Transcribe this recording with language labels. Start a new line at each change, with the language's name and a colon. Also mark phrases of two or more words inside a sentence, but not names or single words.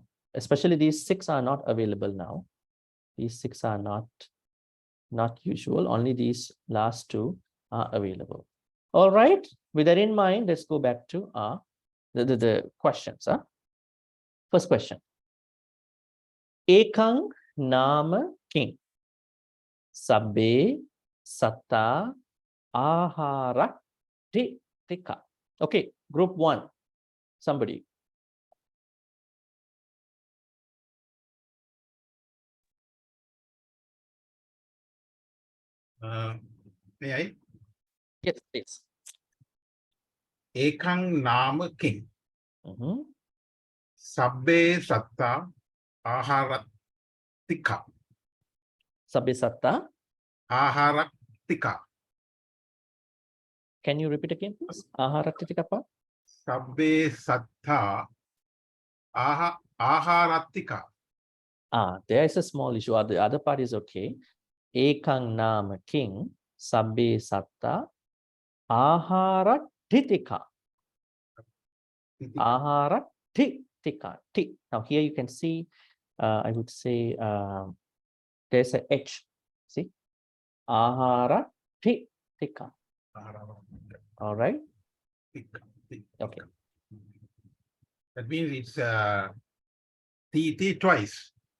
English: Especially these 6 are not available now. These 6 are not usual. Only these last 2 are available. All right. With that in mind, let's go back to the questions. First question.
Pali: Ekang nama king sabbe satta ahara tika.
English: Okay, group 1. Somebody. May I? Yes, please.
Pali: Ekang nama king. Sabbe satta aharatika. Sabbe satta Aharatika.
English: Can you repeat again, please?
Pali: Aharatika pa? Sabbe satta aharatika.
English: There is a small issue. The other part is okay.
Pali: Ekang nama king sabbe satta aharatika. Aharatika.
English: Now here you can see, I would say there's a H. See? Aharatika. All right. Okay. That means it's T twice.